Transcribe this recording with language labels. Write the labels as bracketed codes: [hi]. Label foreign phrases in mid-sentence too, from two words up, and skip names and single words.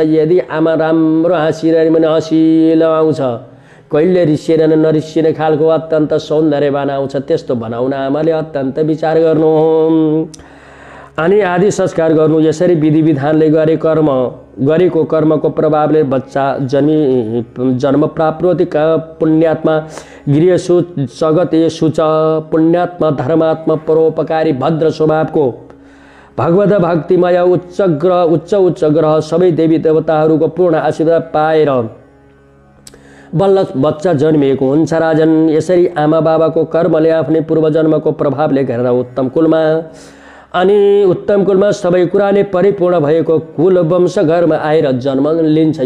[ne] यदि आमा राम्रो हाँसिरह्यो भने हँसिलो आउँछ, कहिले रिसिएर नरिसिने खालको अत्यन्त सौन्दर्यवान आउँछ। त्यस्तो बनाउन आमाले अत्यन्त विचार गर्नु अनि आदि संस्कार गर्नु। यसरी विधि विधानले गरेको कर्मको प्रभावले बच्चा जन्म प्राप्त होती। [sa] पुण्यात्मा गृहसु जगतेषु च [ne] पुण्यात्मा धर्मात्मा परोपकारी भद्र स्वभावको भगवत भक्तिमय उच्च ग्रह सबै देवी देवताहरूको पूर्ण आशीर्वाद पाएर बल्ल बच्चा जन्मिएको हुन्छ राजन। यसरी आमा बाबाको कर्मले आफ्नै पूर्वजन्मको प्रभावले गरेर उत्तम कुलमा सबै कुराले परिपूर्ण भएको कुल वंश घरमा आएर जन्म लिन्छ।